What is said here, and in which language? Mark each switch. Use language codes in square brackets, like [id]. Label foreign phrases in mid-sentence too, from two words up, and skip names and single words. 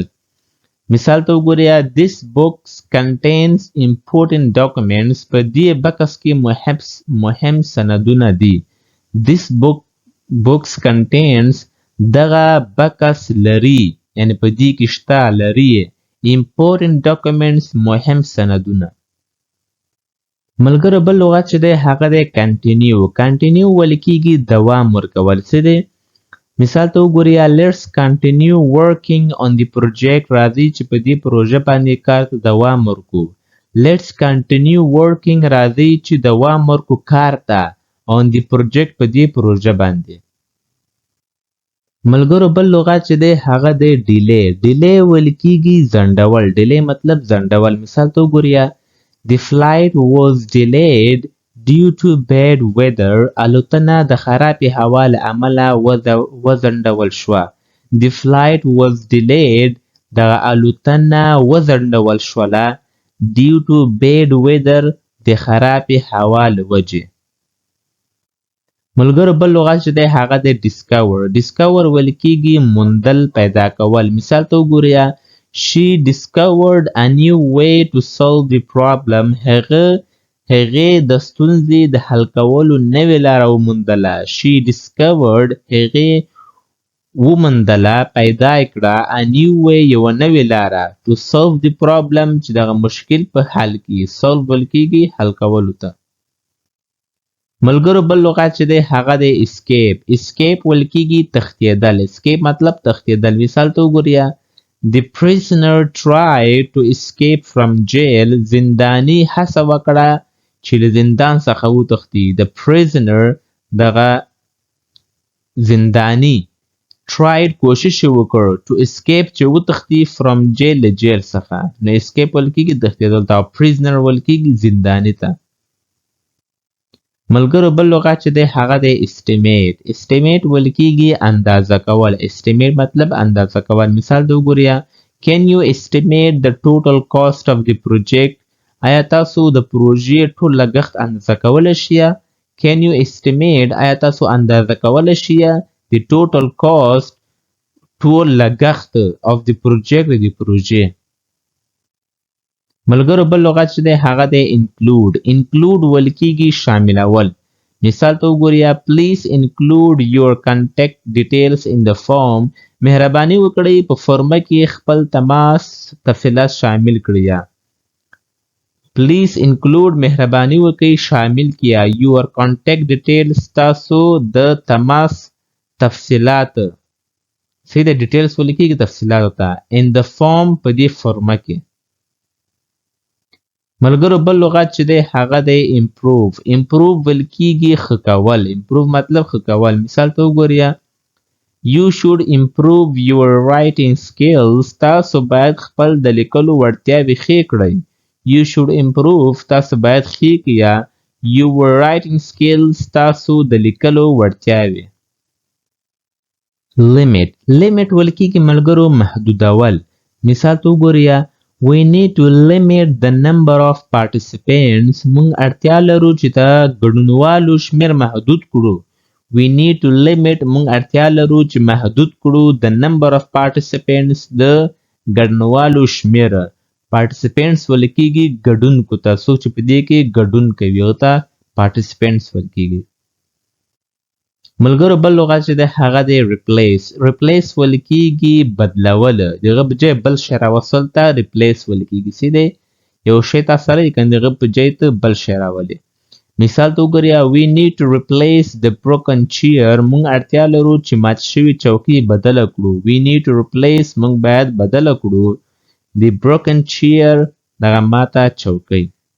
[ps] مثال ته وګورئ [en] this books contains important documents. [ps] په دې بکس کې مهم سندونه دي. [en] this books contains [ps] دغه بکس لري یعنی په دې کې شته لري [en] important documents [ps] مهم سندونه. ملګرو بل لغت چې دی هغه دی کنټینیو. کنټینیو ویل کیږي دوام ورکول. څه دی؟ مثال ته وګورئ [en] let's continue working on the project. [ps] راځئ چې په دې پروژه باندې کار ته دوام ورکو. [en] let's continue working. [ps] راځئ چې دوام ورکو کار ته [en] on the project [ps] په دې پروژه باندې. ملګرو بل لغت چې دی هغه دی ډیلی. ډیلی ویل کیږي ځنډول. ډیلی مطلب ځنډول. مثال ته وګورئ [en] the flight was delayed due to bad weather. [ps] الوتنه د خرابې هوا له امله وځنډول شوه. [en] the flight was delayed [ps] دغه الوتنه وځنډول شوله [en] due to bad weather [ps] د خرابې هوا له وجې. ملګرو بل لغت چې دی هغه دی discover. [en] discover [ps] ویل کیږي موندل پیدا کول. مثال ته وګورئ [en] she discovered a new way to solve the problem. [ps] هغې د ستونزې د حل کولو نوې لاره وموندله. [en] she discovered [ps] هغې وموندله پیدا کړه [en] a new way [ps] یوه نوې لاره [en] to solve the problem [ps] چې دغه مشکل په حل کې. solve ویل کیږي حل کولو ته. ملګرو بل لغت چې دی هغه دی escape. escape ویل کیږي تښتېدل. escape مطلب تښتېدل. مثال ته وګورئ [en] the prisoner tried to escape from jail. [ps] زنداني هڅه وکړه چې له زندان څخه وتښتي. [en] the prisoner [ps] دغه زنداني tried کوشش وکړ [en] to escape [ps] چې وتښتي [en] from jail [ps] له جیل څخه. نو escape ویل کیږي تښتېدل ته او prisoner ویل کیږي زنداني ته. ملګرو بل لغت چې دی هغه دی estimate. estimate ویل کیږي اندازه کول. estimate مطلب اندازه کول. مثال ته وګورئ [en] can you estimate the total cost of the project. [ps] آیا تاسو د پروژې ټول لګښت اندازه کولی شئ؟ [en] can you estimate [ps] آیا تاسو اندازه کولی شئ [en] the total cost [ps] ټول لګښت [en] of the project [ps] د پروژې. ملګرو بل لغت چې دی هغه دی include. [en] include [ps] ویل کیږي شاملول. مثال ته وګورئ [en] please include your contact details in the form. [ps] مهرباني وکړئ په فورمه کې خپل تماس تفصیلات شامل کړئ. [en] please include [ps] مهرباني وکړئ شامل کړئ [en] your contact details [ps] تاسو د تماس تفصیلات. صحیح د ډیټیلز ویل کیږي تفصیلات ته [en] in the form [ps] په دې فورمه کې. ملګرو بل لغت چې دی هغه دی improve. improve ویل کیږي ښه کول. improve مطلب ښه کول. مثال ته وګورئ [en] you should improve your writing skills. [ps] تاسو باید خپل د لیکلو وړتیاوې ښې کړئ. [en] you should improve [ps] تاسو باید ښې کړئ [en] your writing skills [ps] تاسو د لیکلو وړتیاوې. [en] limit. limit [ps] ویل کیږي ملګرو محدودول. مثال ته وګورئ [en] we need to limit the number of participants. [ps] مونږ اړتیا لرو چې د ګډونوالو شمیر محدود کړو. [en] we need to limit [ps] مونږ اړتیا لرو چې محدود کړو [en] the number of participants [ps] د ګډونوالو شمیر. participants ویل کیږي ګډونکو ته. څوک چې په دې کې ګډون کوي هغه ته participants ویل کیږي. ملګرو بل لغت چې دی هغه دی replace. replace ویل کیږي بدلول. دغه په ځای بل شی راوستل ته replace ویل کیږي. څه دی یو شی تا سره یې کنه دغه په ځای ته بل شی راولي. مثال ته وګورئ [en] we need to replace the broken chair. [ps] مونږ اړتیا لرو چې مات شوي چوکۍ بدله کړو. [en] we need to replace [ps] مونږ باید بدله کړو [en] the broken chair [ps] دغه ماته چوکۍ.